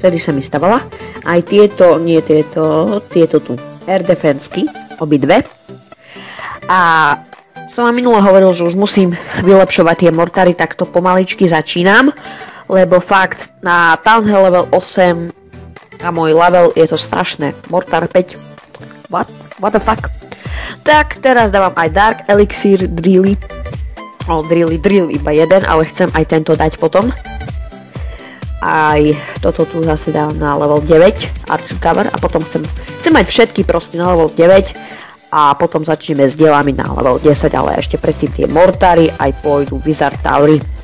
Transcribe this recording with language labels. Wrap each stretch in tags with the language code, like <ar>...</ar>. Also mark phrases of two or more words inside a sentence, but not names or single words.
<sk>Vtedy sa mi stavala. Aj tieto tu. Air Defensky. Obidve. A som vám minulo hovoril, že už musím vylepšovať tie mortáry, tak to pomaličky začínam. Lebo fakt na Town Hall level 8 a môj level je to strašné. Mortar 5.</sk> <en>What the fuck?</en> <sk>Tak, teraz dávam aj Dark Elixir Drilly. Drill iba jeden, ale chcem aj tento dať potom. Aj toto tu zase dávam na level 9 Archer Tower a potom chcem mať všetky proste na level 9 a potom začneme s dielami na level 10, ale ešte predtým tie mortáry aj pôjdu Wizard Towery.</sk>